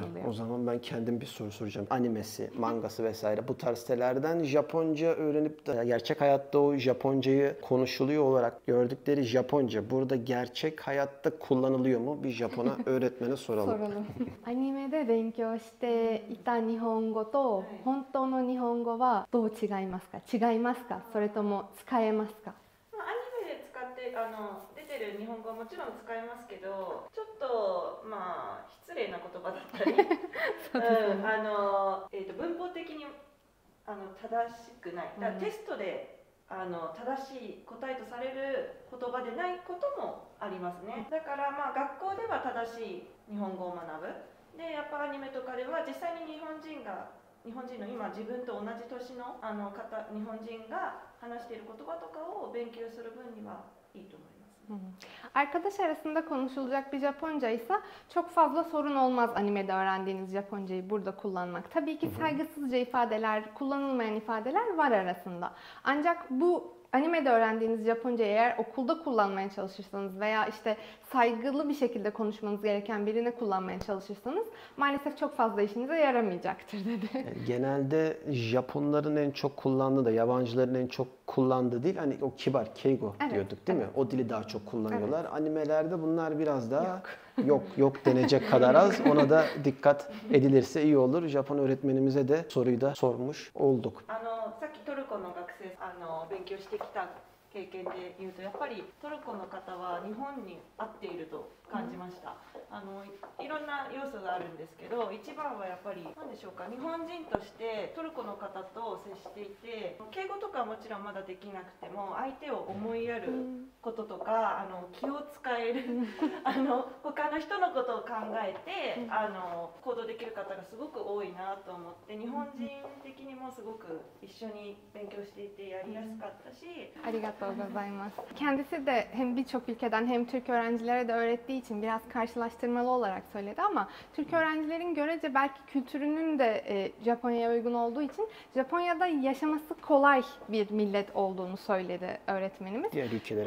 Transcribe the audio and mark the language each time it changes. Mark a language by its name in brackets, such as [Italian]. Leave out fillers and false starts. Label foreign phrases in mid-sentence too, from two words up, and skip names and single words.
[Turkish] Güzel. O zaman ben kendim bir soru soracağım. Animesi, mangası vesaire bu tarz sitelerden Japonca öğrenip de gerçek hayatta o Japoncayı konuşuluyor olarak gördükleri Japonca burada gerçek hayatta kullanılıyor mu? Bir Japona öğretmene soralım. [Japanese] Soralım. Animede 勉強していた日本語と本当の日本語はどう違いますか？違いますか？それとも使えますか？アニメで使って出てる日本語はもちろん使えますけど、ちょっと失礼な言葉だったり、文法的に正しくない。だからテストで正しい答えとされる言葉でないこともありますね。だから学校では正しい日本語を学ぶ。でやっぱアニメとかでは実際に日本人の今自分と同じ年の日本人が話している言葉とかを勉強する分にはいいと思います。 [Turkish] Arkadaş arasında konuşulacak bir Japonca ise çok fazla sorun olmaz animede öğrendiğiniz Japoncayı burada kullanmak. Tabii ki saygısızca ifadeler, kullanılmayan ifadeler var arasında. Ancak bu animede öğrendiğiniz Japoncayı eğer okulda kullanmaya çalışırsanız veya işte saygılı bir şekilde konuşmanız gereken birine kullanmaya çalışırsanız maalesef çok fazla işinize yaramayacaktır dedi. Yani genelde Japonların en çok kullandığı da yabancıların en çok kullandığı değil, hani o kibar keigo diyorduk değil mi? O dili daha çok kullanıyorlar. Animelerde bunlar biraz daha yok denecek kadar az. Ona da dikkat edilirse iyi olur. Japon öğretmenimize de soruyu da sormuş olduk. [Japanese] さっきトルコの学生勉強してきた経験で言うとやっぱりトルコの方は日本に合っていると感じました。いろんな要素があるんですけど、一番はやっぱり何でしょうか、日本人としてトルコの方と接していて、敬語とかはもちろんまだできなくても相手を思いやることとか気を使える他の人のことを考えて行動できる方がすごく多いなと思って、日本人的にもすごく一緒に勉強していてやりやすかったし。ありがとうございます. [Turkish] Kendisi de hem birçok ülkeden hem Türk öğrencilere de öğrettiği için biraz karşılaştırmalı olarak söyledi ama Türk öğrencilerin görece belki kültürünün de Japonya'ya uygun olduğu için Japonya'da yaşaması kolay bir millet olduğunu söyledi öğretmenimiz. Diğer ülkelere